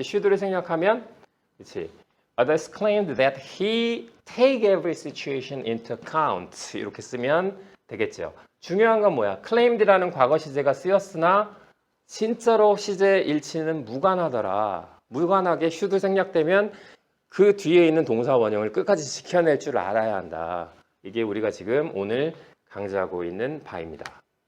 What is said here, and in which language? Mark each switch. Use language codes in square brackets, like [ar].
[ko] should를 생략하면, 그렇지. [en] Others claimed that he take every situation into account. [ko] 이렇게 쓰면 되겠죠. 중요한 건 뭐야? claimed라는 과거 시제가 쓰였으나 진짜로 시제 일치는 무관하더라. 무관하게 should 생략되면 그 뒤에 있는 동사 원형을 끝까지 지켜낼 줄 알아야 한다. 이게 우리가 지금 오늘 강조하고 있는 바입니다.